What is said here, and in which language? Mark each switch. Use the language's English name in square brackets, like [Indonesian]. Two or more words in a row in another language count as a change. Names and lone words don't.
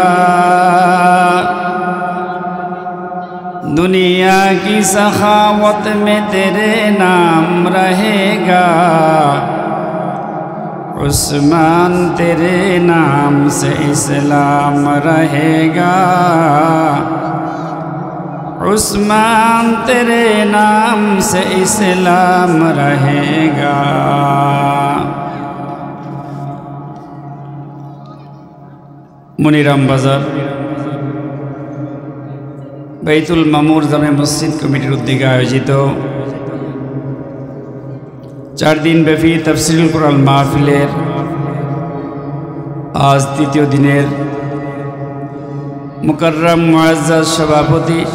[Urdu] دنیا کی سخاوت میں تیرے نام رہے گا عثمان تیرے نام سے اسلام رہے گا عثمان تیرے نام سے اسلام رہے گا [Bangla] মনিরাম বাজার বাইতুল মামুর জামে মসজিদ কমিটির উদ্যোগে আয়োজিত 4 দিন ব্যাপী তাফসীরুল কুরআন মাহফিলের আজ তৃতীয় দিনের মুকাররম মুআজ্জাজ সভাপতি